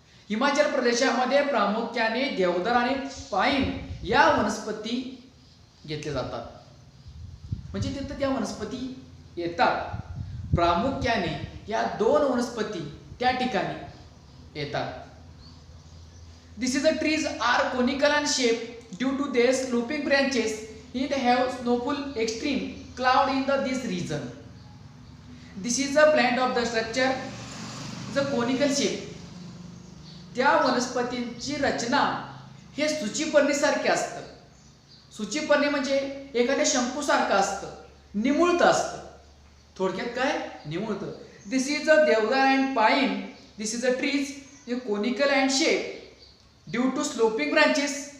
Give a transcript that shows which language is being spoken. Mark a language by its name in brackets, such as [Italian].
[Marathi] हिमाचल प्रदेशामध्ये प्रामुख्याने देवदार आणि पाईन या वनस्पती घेतल्या जातात. म्हणजे तिथं त्या वनस्पती येतात. प्रामुख्याने या 2 वनस्पती त्या ठिकाणी येतात. [English] This is the trees are conical and shape due to their sloping branches. It have snowfall extreme cloud in this region. This is the plant of the structure, the conical shape. [Marathi] त्या वनस्पतींची रचना हे सूचीपर्णीसारखे असतं. सूचीपर्णी म्हणजे एखाद्या शंकूसारखं असतं, निमुळतं असतं. थोडक्यात काय निमुळतं. [English] This is a deodar and pine. This is a trees conical and shape due to sloping branches.